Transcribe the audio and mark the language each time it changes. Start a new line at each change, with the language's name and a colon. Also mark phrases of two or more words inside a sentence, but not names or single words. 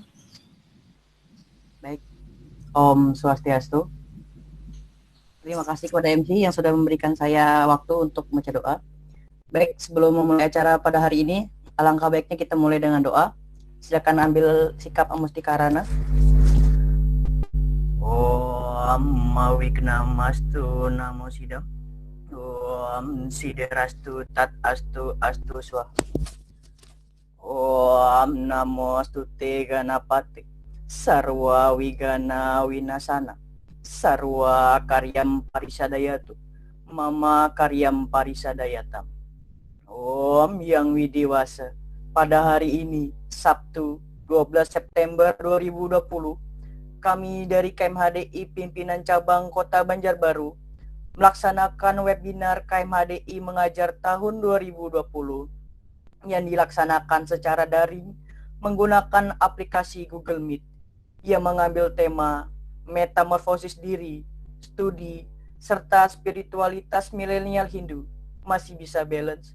Indonesian: Baik, Om Swastiastu. Terima kasih kepada MC yang sudah memberikan saya waktu untuk membaca doa. Baik, sebelum memulai acara pada hari ini, alangkah baiknya kita mulai dengan doa. Silakan ambil sikap amustikarana.
Sanskrit: Om Mawiknamastu Namo Sidam. Om Siderastu Tat Astu Astu Swaha. Om Namo Astute Ganapati Sarwa Wigana Winasana Sarwa Karyam Parisadayatu Mama Karyam Parisadayatam.
Indonesian: Om Yang Widiwasa, pada hari ini Sabtu 12 September 2020 kami dari KMHDI Pimpinan Cabang Kota Banjarbaru melaksanakan webinar KMHDI Mengajar tahun 2020 yang dilaksanakan secara daring menggunakan aplikasi Google Meet yang mengambil tema Metamorfosis Diri, Studi, serta Spiritualitas Milenial Hindu masih bisa balance.